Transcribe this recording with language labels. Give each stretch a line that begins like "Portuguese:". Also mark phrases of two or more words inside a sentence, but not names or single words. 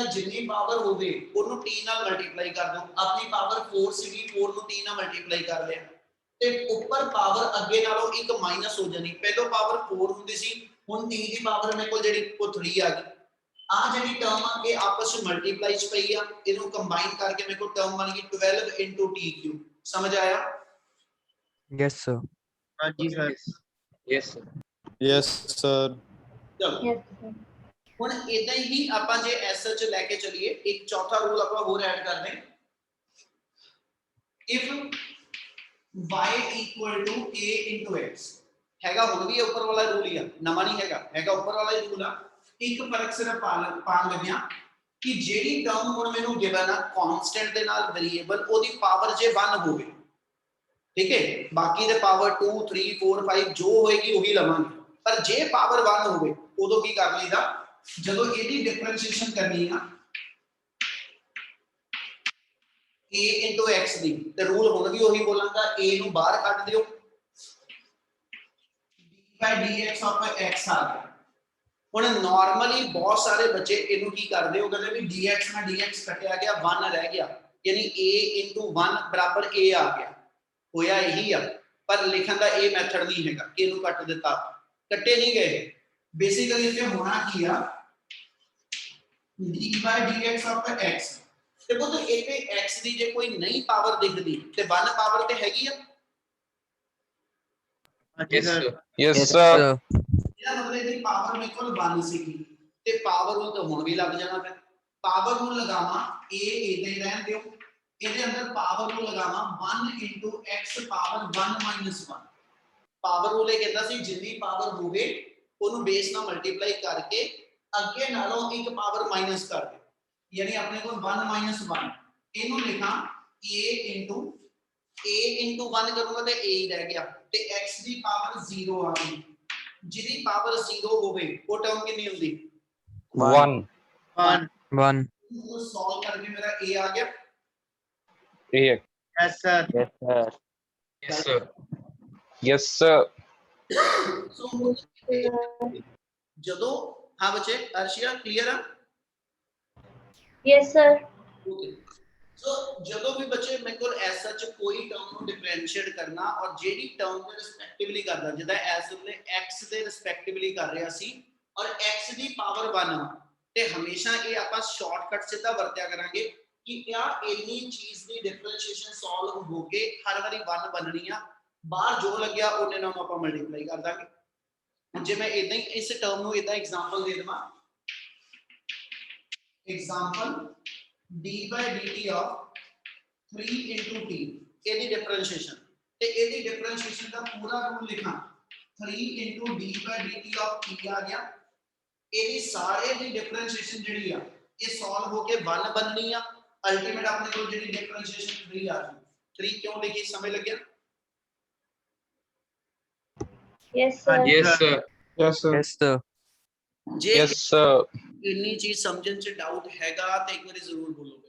Punjabi: ਜਿੰਨੀ ਪਾਵਰ ਹੋਵੇ ਉਹਨੂੰ t ਨਾਲ ਮਲਟੀਪਲਾਈ ਕਰ ਦਿਓ। ਆਪਣੀ ਪਾਵਰ 4 ਸੀਗੀ, 4 ਨੂੰ t ਨਾਲ ਮਲਟੀਪਲਾਈ ਕਰ ਲਿਆ ਤੇ ਉੱਪਰ ਪਾਵਰ ਅੱਗੇ ਨਾਲੋਂ ਇੱਕ ਮਾਈਨਸ ਹੋ ਜਾਣੀ। ਪਹਿਲਾਂ ਪਾਵਰ 4 ਹੁੰਦੀ ਸੀ, ਹੁਣ t ਦੀ ਪਾਵਰ ਮੇਰੇ ਕੋਲ ਜਿਹੜੀ ਉਹ 3 ਆ ਗਈ। ਆ ਜਿਹੜੀ ਟਰਮ ਆ ਇਹ ਆਪਸ ਵਿੱਚ ਮਲਟੀਪਲਾਈ ਚ ਪਈ ਆ, ਇਹਨੂੰ ਕੰਬਾਈਨ ਕਰਕੇ ਮੇਰੇ ਕੋਲ ਟਰਮ ਬਣ ਗਈ 12 into t क्यूब।
Hindi: समझ आया?
English: yes sir.
Hindi: हाँ जी सर।
English: yes sir yes sir
Punjabi: ਚਲੋ
English: Yes, sir.
Punjabi: ਹੁਣ ਇਦਾਂ ਹੀ ਆਪਾਂ ਜੇ ਐਸ ਚ ਲੈ ਕੇ ਚੱਲੀਏ ਇੱਕ ਚੌਥਾ ਰੂਲ ਆਪਾਂ ਹੋਰ ਐਡ ਕਰਦੇ ਹਾਂ। ਇਫ
English: y equal to a into x
Punjabi: ਹੈਗਾ, ਹੁਣ ਵੀ ਉੱਪਰ ਵਾਲਾ ਰੂਲ ਹੀ ਆ, ਨਵਾਂ ਨਹੀਂ ਹੈਗਾ ਉੱਪਰ ਵਾਲਾ ਹੀ ਰੂਲ ਆ। ਇੱਕ ਫਰਕ ਸਿਰਫ ਪਾਣ ਲੱਗਿਆ ਕਿ ਜਿਹੜੀ ਟਰਮ ਹੁਣ ਮੈਨੂੰ ਗਿਵਨ ਆ ਕਾਂਸਟੈਂਟ ਦੇ ਨਾਲ ਵੇਰੀਏਬਲ ਉਹਦੀ ਪਾਵਰ ਜੇ 1 ਹੋਵੇ, ਠੀਕ ਹੈ, ਬਾਕੀ ਦੇ ਪਾਵਰ 2 3 4 5 ਜੋ ਹੋਏਗੀ ਉਹੀ ਲਵਾਂਗੇ। ਪਰ ਜੇ ਪਾਵਰ 1 ਹੋਵੇ ਉਦੋਂ ਕੀ ਕਰ ਲਈਦਾ, ਜਦੋਂ ਇਹਦੀ ਡਿਫਰੈਂਸ਼ੀਏਸ਼ਨ ਕਰਨੀ ਆ
English: a into x
Punjabi: ਦੀ ਤੇ ਰੂਲ ਹੁਣ ਵੀ ਉਹੀ ਬੋਲਾਂਗਾ, a ਨੂੰ ਬਾਹਰ ਕੱਢ ਦਿਓ
English: d by dx of x
Punjabi: ਆ ਗਿਆ। ਹੁਣ ਨਾਰਮਲੀ ਬਹੁਤ ਸਾਰੇ ਬੱਚੇ ਇਹਨੂੰ ਕੀ ਕਰਦੇ ਹੋ, ਕਹਿੰਦੇ ਵੀ dx ਨਾਲ dx ਕੱਟਿਆ ਗਿਆ 1 ਰਹਿ ਗਿਆ ਯਾਨੀ
English: a into 1
Punjabi: ਬਰਾਬਰ a ਆ ਗਿਆ। ਹੋਇਆ ਇਹੀ ਆ, ਪਰ ਲਿਖਣ ਦਾ ਇਹ ਮੈਥਡ ਨਹੀਂ ਹੈਗਾ ਕਿ ਇਹਨੂੰ ਕੱਟ ਦਿੱਤਾ, ਕੱਟੇ ਨਹੀਂ ਗਏ। ਬੇਸਿਕਲੀ ਇੱਥੇ ਹੋਣਾ ਕੀ ਆ
English: d by dx of x
Punjabi: ਤੇ ਉਹ ਤਾਂ ਇੱਥੇ x ਦੀ ਜੇ ਕੋਈ ਨਹੀਂ ਪਾਵਰ ਦਿਖਦੀ ਤੇ 1 ਪਾਵਰ ਤੇ ਹੈਗੀ ਆ।
Hindi: हाँ जी सर।
English: yes sir
Punjabi: ਇਹਦਾ ਮਤਲਬ ਇਹਦੀ ਪਾਵਰ ਮੇਰੇ ਕੋਲ 1 ਸੀਗੀ ਤੇ ਪਾਵਰ ਰੂਲ ਤਾਂ ਹੁਣ ਵੀ ਲੱਗ ਜਾਣਾ। ਫਿਰ ਪਾਵਰ ਰੂਲ ਲਗਾਵਾਂ a ਇਦਾਂ ਹੀ ਰਹਿਣ ਦਿਓ, ਇਹਦੇ ਅੰਦਰ ਪਾਵਰ ਰੂਲ ਲਗਾਵਾਂ
English: 1 into x
Punjabi: ਪਾਵਰ 1 minus 1। ਪਾਵਰ ਰੂਲ ਇਹ ਕਹਿੰਦਾ ਸੀ ਜਿੰਨੀ ਪਾਵਰ ਹੋਵੇ ਉਹਨੂੰ ਬੇਸ ਨਾਲ ਮਲਟੀਪਲਾਈ ਕਰਕੇ ਅੱਗੇ ਨਾਲੋਂ ਇੱਕ ਪਾਵਰ ਮਾਈਨਸ ਕਰ ਦਿਓ
Hindi: यानी अपने को 1 minus 1
Punjabi: ਇਹਨੂੰ ਲਿਖਾਂ a into 1
Hindi: करूंगा तो a ही रह गया
Punjabi: ਤੇ x ਦੀ ਪਾਵਰ 0 ਆ ਗਈ। ਜਿਹਦੀ ਪਾਵਰ 0 ਹੋਵੇ ਉਹ ਟਰਮ ਕਿੰਨੀ ਹੁੰਦੀ? 1 1 ਉਹ ਸੋਲਵ ਕਰਕੇ ਮੇਰਾ a ਆ ਗਿਆ।
English: Yes sir। yes sir yes sir
Punjabi: ਸੋ ਜਦੋਂ ਹਾਂ ਬੱਚੇ ਅਰਸ਼ੀਆ ਕਲੀਅਰ ਆ?
English: Yes, sir. Okay.
Punjabi: So ਜਦੋਂ ਵੀ ਬੱਚੇ ਮੇਰੇ ਕੋਲ ਐਸ ਸੱਚ ਕੋਈ ਟਰਮ ਨੂੰ ਡਿਫਰੈਂਸ਼ੀਏਟ ਕਰਨਾ ਔਰ ਜਿਹੜੀ ਟਰਮ ਦੇ ਰਿਸਪੈਕਟਿਵਲੀ ਕਰਦਾ ਜਿੱਦਾਂ ਐਸ ਵੇਲੇ x ਦੇ ਰਿਸਪੈਕਟਿਵਲੀ ਕਰ ਰਿਹਾ ਸੀ ਔਰ x ਦੀ ਪਾਵਰ 1 ਤੇ ਹਮੇਸ਼ਾ ਇਹ ਆਪਾਂ ਸ਼ਾਰਟਕਟ ਸਿੱਧਾ ਵਰਤਿਆ ਕਰਾਂਗੇ ਕਿ ਕਿਆ ਇੰਨੀ ਚੀਜ਼ ਦੀ ਡਿਫਰੈਂਸ਼ੀਏਸ਼ਨ ਸੋਲਵ ਹੋ ਕੇ ਹਰ ਵਾਰੀ 1 ਬਣਨੀ ਆ, ਬਾਹਰ ਜੋ ਲੱਗਿਆ ਉਹਨੇ ਨਾਲ ਆਪਾਂ ਮਲਟੀਪਲਾਈ ਕਰ ਦਾਂਗੇ। ਹੁਣ ਜੇ ਮੈਂ ਇਦਾਂ ਹੀ ਇਸ ਟਰਮ ਨੂੰ ਇਦਾਂ ਐਗਜ਼ਾਮਪਲ ਦੇ ਦਵਾਂ,
English: example d by dt of 3 into t
Punjabi: ਇਹਦੀ ਡਿਫਰੈਂਸ਼ੀਏਸ਼ਨ ਤੇ ਇਹਦੀ ਡਿਫਰੈਂਸ਼ੀਏਸ਼ਨ ਦਾ ਪੂਰਾ ਰੂਲ ਲਿਖਾਂ
English: 3 d by dt of t
Punjabi: ਆ ਗਿਆ। ਇਹਦੀ ਸਾਰੇ ਦੀ ਡਿਫਰੈਂਸ਼ੀਏਸ਼ਨ ਜਿਹੜੀ ਆ ਇਹ ਸੋਲਵ ਹੋ ਕੇ 1 ਬਣਨੀ ਆ। ਅਲਟੀਮੇਟ ਆਪਣੇ ਕੋਲ ਜਿਹੜੀ ਡਿਫਰੈਂਸ਼ੀਏਸ਼ਨ 3 ਆ ਗਈ। 3 ਕਿਉਂ ਲਿਖੀ ਸਮਝ ਲੱਗਿਆ?
English: Yes, sir. Yes, sir. Yes, sir. Yes, sir.
Punjabi: ਜੇ
English: Yes, sir.
Punjabi: ਇੰਨੀ ਚੀਜ਼ ਸਮਝਣ ਚ ਡਾਊਟ ਹੈਗਾ ਤੇ ਇੱਕ ਵਾਰੀ ਜ਼ਰੂਰ ਬੋਲੋਗੇ।